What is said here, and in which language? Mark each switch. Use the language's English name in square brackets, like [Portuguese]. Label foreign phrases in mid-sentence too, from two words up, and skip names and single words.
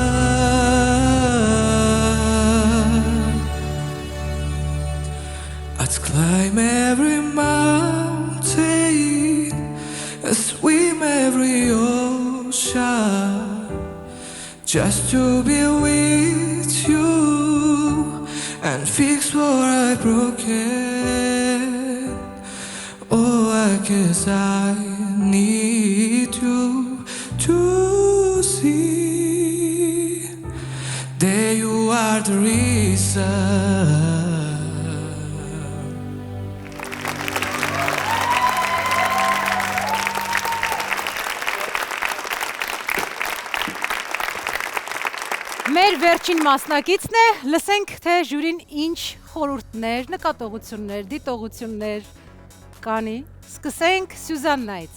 [English] I'd climb every mountain and swim every ocean, just to be with you and fix what I broken. Oh, I guess I need you to see that you are the reason. [Armenian] Մեր վերջին մասնակիցն է, լսենք թե ժյուրին ինչ խորհուրդներ, նկատողություններ, դիտողություններ կանի։ Սկսենք Սյուզաննայից։